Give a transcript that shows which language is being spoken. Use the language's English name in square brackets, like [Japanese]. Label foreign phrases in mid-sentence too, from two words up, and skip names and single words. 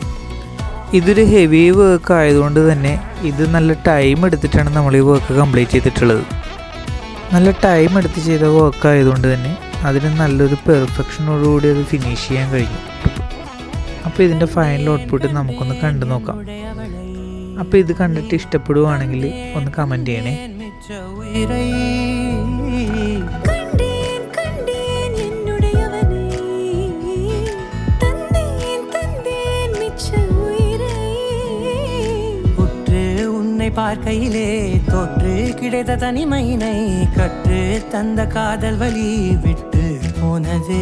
[Malayalam] ഇതൊരു [English] heavy work [Malayalam] ആയതുകൊണ്ട് തന്നെ ഇത് നല്ല ടൈം എടുത്തിട്ടാണ് നമ്മൾ ഈ [English] work complete [Malayalam] ചെയ്തിട്ടുള്ളത്. നല്ല ടൈം എടുത്ത് ചെയ്ത വർക്ക് ആയതുകൊണ്ട് തന്നെ അതിന് നല്ലൊരു പെർഫെക്ഷനോടുകൂടി അത് ഫിനിഷ് ചെയ്യാൻ കഴിഞ്ഞു. അപ്പോൾ ഇതിൻ്റെ [English] final output [Malayalam] നമുക്കൊന്ന് കണ്ടു നോക്കാം. അപ്പോൾ ഇത് കണ്ടിട്ട് ഇഷ്ടപ്പെടുവാണെങ്കിൽ ഒന്ന് കമൻറ്റ് ചെയ്യണേ. [Tamil] பார்க்கையிலே தொற்று கிடைத்த தனிமையினை கற்று தந்த காதல் வழி விட்டு போனதே.